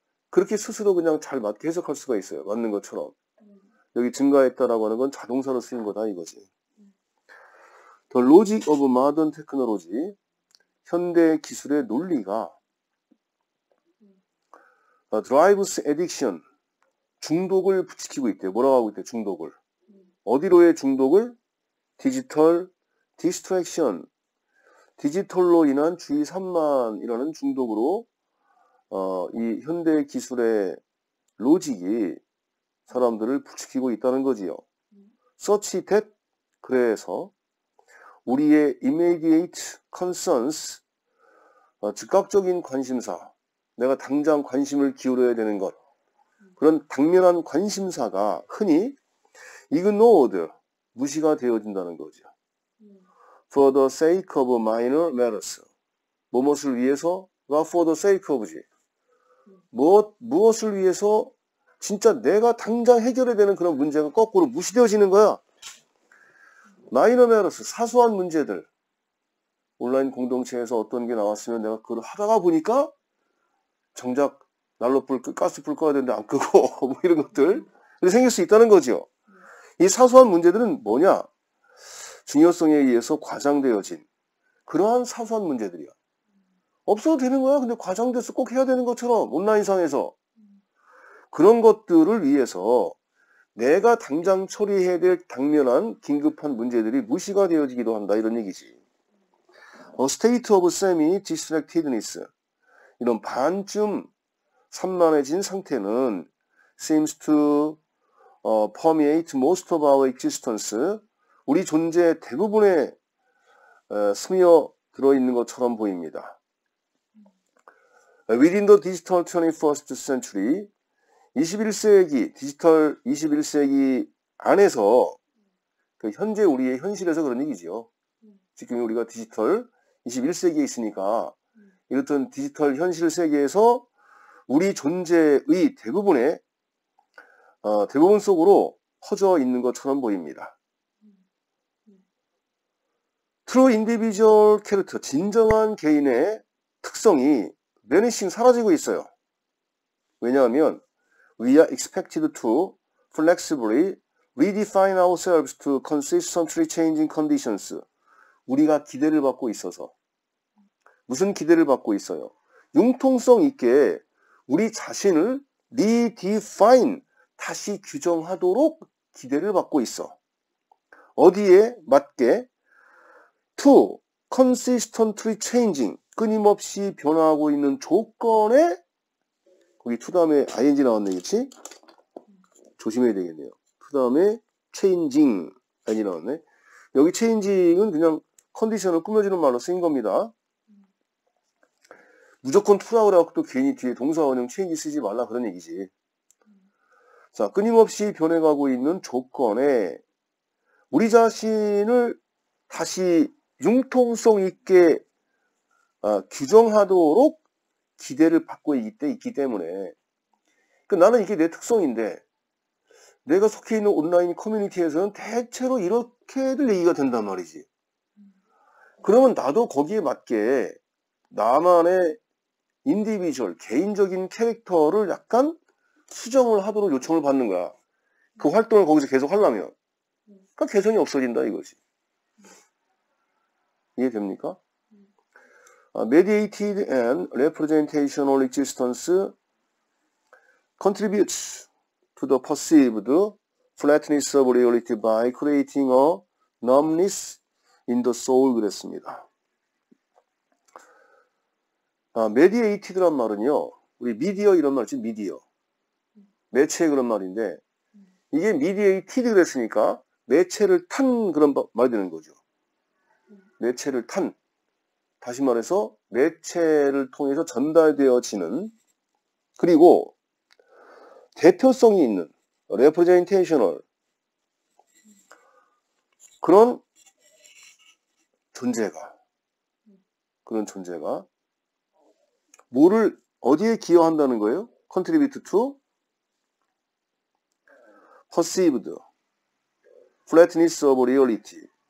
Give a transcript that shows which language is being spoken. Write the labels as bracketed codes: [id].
[ko] 그렇게 스스로 그냥 잘 맞게 해석할 수가 있어요. 맞는 것처럼. 여기 증가했다라고 하는 건 자동사로 쓰인 거다 이거지. [en] The logic of modern technology. [ko] 현대 기술의 논리가 [en] drives addiction. [ko] 중독을 부추기고 있대요. 뭐라고 하고 있대요? 중독을. 어디로의 중독을? 디지털 디스트랙션. 디지털로 인한 주의 산만이라는 중독으로 이 현대 기술의 로직이 사람들을 부추기고 있다는 거지요. [en] such that [ko] 그래서 우리의 [en] immediate concerns [ko] 즉각적인 관심사 내가 당장 관심을 기울여야 되는 것 그런 당면한 관심사가 흔히 ignored 무시가 되어진다는 거죠. [en] For the sake of minor matters. [ko] 무엇을 위해서가 [en] for the sake of지. [ko] 무엇을 위해서 진짜 내가 당장 해결해야 되는 그런 문제가 거꾸로 무시되어지는 거야. [en] minor matters, [ko] 사소한 문제들. 온라인 공동체에서 어떤 게 나왔으면 내가 그걸 하다가 보니까 정작 난로 가스 불 꺼야 되는데 안 끄고 뭐 이런 것들 생길 수 있다는 거죠. 이 사소한 문제들은 뭐냐? 중요성에 의해서 과장되어진 그러한 사소한 문제들이야. 없어도 되는 거야. 근데 과장돼서 꼭 해야 되는 것처럼 온라인상에서 그런 것들을 위해서 내가 당장 처리해야 될 당면한 긴급한 문제들이 무시가 되어지기도 한다. 이런 얘기지. [en] A state of semi-distractedness. [ko] 이런 반쯤 산만해진 상태는 [en] seems to permeate most of our existence. [ko] 우리 존재 대부분에 스며 들어있는 것처럼 보입니다. [en] Within the digital 21st century, [ko] 21세기, 디지털 21세기 안에서 그 현재 우리의 현실에서 그런 얘기죠. 지금 우리가 디지털 21세기에 있으니까 이렇던 디지털 현실 세계에서 우리 존재의 대부분 속으로 퍼져 있는 것처럼 보입니다. [en] True individual character, [ko] 진정한 개인의 특성이 vanishing, 사라지고 있어요. 왜냐하면 [en] we are expected to flexibly redefine ourselves to consistently changing conditions. [ko] 우리가 기대를 받고 있어서 무슨 기대를 받고 있어요? 융통성 있게 우리 자신을 redefine, 다시 규정하도록 기대를 받고 있어. 어디에 맞게? [en] To consistently changing, [ko] 끊임없이 변화하고 있는 조건에 거기 to 다음에 ing 나왔네, 그치? 조심해야 되겠네요. to 다음에 changing ing 나왔네. 여기 changing은 그냥 컨디션을 꾸며주는 말로 쓰인 겁니다. 무조건 to라고 그래갖고 또 괜히 뒤에 동사 원형 change 쓰지 말라 그런 얘기지. 자, 끊임없이 변해가고 있는 조건에 우리 자신을 다시 융통성 있게 규정하도록 기대를 받고 있기 때문에 나는 이게 내 특성인데 내가 속해 있는 온라인 커뮤니티에서는 대체로 이렇게들 얘기가 된단 말이지. 그러면 나도 거기에 맞게 나만의 인디비주얼, 개인적인 캐릭터를 약간 수정을 하도록 요청을 받는 거야. 그 활동을 거기서 계속 하려면. 그러니까 개성이 없어진다 이거지. 이해됩니까? [en] Mediated and representational existence contributes to the perceived flatness of reality by creating a numbness in the soul 그랬습니다. [ko] mediated란 말은요, 우리 미디어 이런 말 있지, 미디어. 매체 그런 말인데, 이게 mediated 그랬으니까 매체를 탄 그런 말이 되는 거죠. 매체를 탄. 다시 말해서 매체를 통해서 전달되어지는, 그리고 대표성이 있는 representational 그런 존재가 뭐를 어디에 기여한다는 거예요? [en] contribute to perceived flatness of reality.